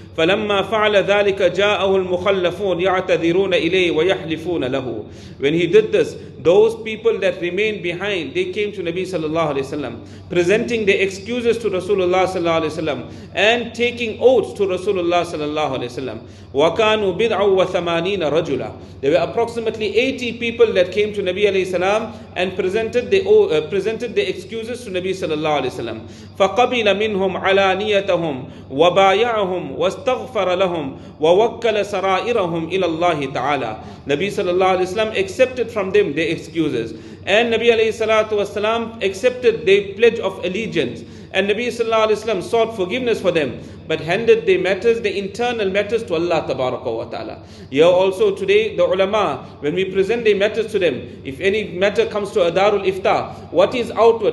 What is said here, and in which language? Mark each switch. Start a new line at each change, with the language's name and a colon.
Arabic: فَلَمَّا فَعَلَ ذَلِكَ جَاءَهُ الْمُخَلَّفُونَ يَعْتَذِرُونَ إِلَيْهِ وَيَحْلِفُونَ لَهُ
English: When he did this, those people that remained behind, they came to Nabi sallallahu alaihi wasallam, presenting their excuses to Rasulullah sallallahu alaihi wasallam, and taking oaths to Rasulullah sallallahu alaihi wasallam.
Arabic: وَكَانُوا بِضْعًا وَثَمَانِينَ رَجُلًا
English: There were approximately 80 people that came to Nabi alayhi salam and presented the excuses to Nabi sallallahu alayhi wasallam.
Arabic: فَقَبِلَ مِنْهُمْ عَلَانِيَتَهُمْ وَبَايَعَهُمْ وَاسْتَغْفَرَ لَهُمْ وَوَكَّلَ سَرَائِرَهُمْ إِلَى اللَّهِ تَعَالَى
English: Nabi sallallahu alayhi wasallam accepted from them their excuses. And Nabi alayhi salatu wasalam accepted their pledge of allegiance. And Nabi sallallahu alayhi wasallam sought forgiveness for them, but handed their matters, the internal matters, to Allah tabaraka wa ta'ala. Here also today, the ulama, when we present their matters to them, if any matter comes to a darul ifta, what is outward?